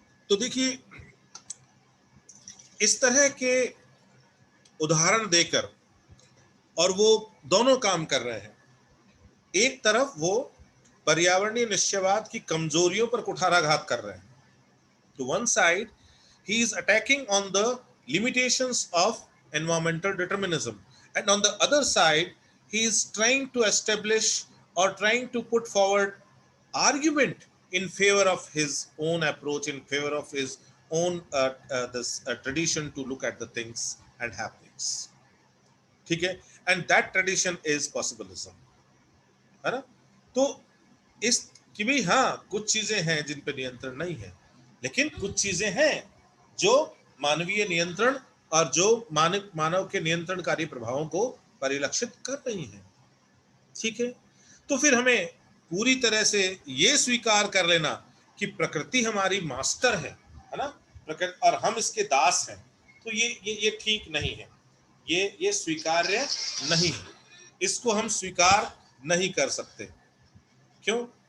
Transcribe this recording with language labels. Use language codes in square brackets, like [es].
[hi] तो देखिए, इस तरह के उदाहरण देकर, और वो दोनों काम कर रहे हैं। एक तरफ वो पर्यावरणीय निश्चयवाद की कमजोरियों पर कुठाराघात कर रहे हैं। [en] To one side, he is attacking on the limitations of environmental determinism, and on the other side, he is trying to establish or trying to put forward argument in favor of his own approach, in favor of his own this tradition to look at the things and happenings. [hi] ठीक है, [en] and that tradition is possibilism, [hi] है ना। तो इस कि भाई हाँ, कुछ चीजें हैं जिन पर नियंत्रण नहीं है, लेकिन कुछ चीजें हैं जो मानवीय नियंत्रण और जो मानव के नियंत्रणकारी प्रभावों को परिलक्षित कर रही हैं, ठीक है। तो फिर हमें पूरी तरह से ये स्वीकार कर लेना कि प्रकृति हमारी मास्टर है ना, प्रकृति, और हम इसके दास हैं, तो ये ठीक नहीं है, ये स्वीकार्य नहीं है, इसको हम स्वीकार नहीं कर सकते। क्यों?